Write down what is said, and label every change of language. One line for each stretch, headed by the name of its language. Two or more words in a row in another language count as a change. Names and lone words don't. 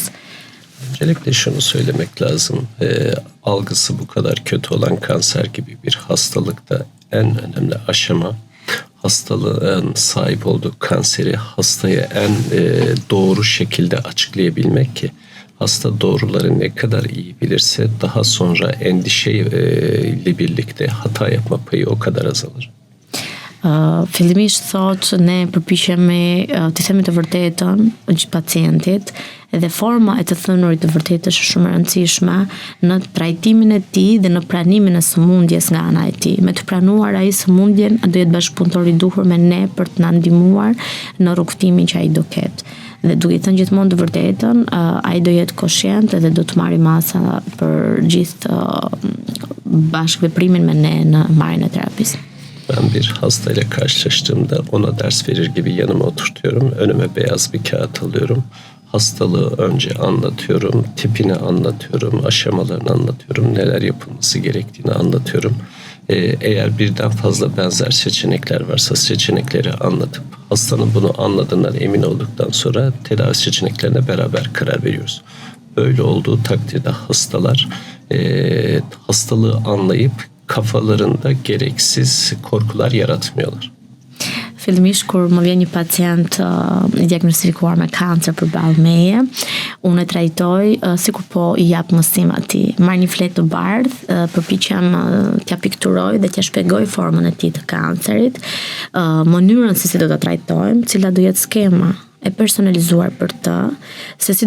Turkish: Öncelikle şunu söylemek lazım. Algısı bu kadar kötü olan kanser gibi bir hastalıkta en önemli aşama hastalığın sahip olduğu kanseri hastaya en doğru şekilde açıklayabilmek ki hasta doğruları ne kadar iyi bilirse daha sonra endişeyle birlikte hata yapma payı o kadar azalır.
Albanian: Fillimisht thot ne përpiqemi të themi të vërtetën pacientit dhe forma e të thënurit të vërtetës është shumë e rëndësishme në trajtimin e tij dhe në pranimin e sëmundjes nga ana e tij. Me të pranuar ai sëmundjen, do jetë bashkëpunëtor i duhur me ne për të na ndihmuar në rrugtimin që ai do ketë. Dhe duke i thënë gjithmonë të vërtetën, ai do jetë koshient dhe do të marrë masa për gjithë bashkëveprimin me ne në marrjen e terapisë.
Turkish: Ben bir hastayla karşılaştığımda ona ders verir gibi yanıma oturtuyorum. Önüme beyaz bir kağıt alıyorum. Hastalığı önce anlatıyorum, tipini anlatıyorum, aşamalarını anlatıyorum, neler yapılması gerektiğini anlatıyorum. Eğer birden fazla benzer seçenekler varsa seçenekleri anlatıp hastanın bunu anladığından emin olduktan sonra tedavi seçeneklerine beraber karar veriyoruz. Böyle olduğu takdirde hastalar hastalığı anlayıp kafalarında gereksiz korkular yaratmıyorlar.
Albanian: Fillimisht kur më vjen një pacient i diagnostifikuar me kancer përballë meje, unë e trajtoj sikur po i jap mësim atij. Marr një fletë të bardhë, përpiqem t'ja pikturoj dhe t'ja shpjegoj formën e tij të kancerit, mënyrën se si do ta trajtojmë, cila do jetë skema e personalizuar për të, se si do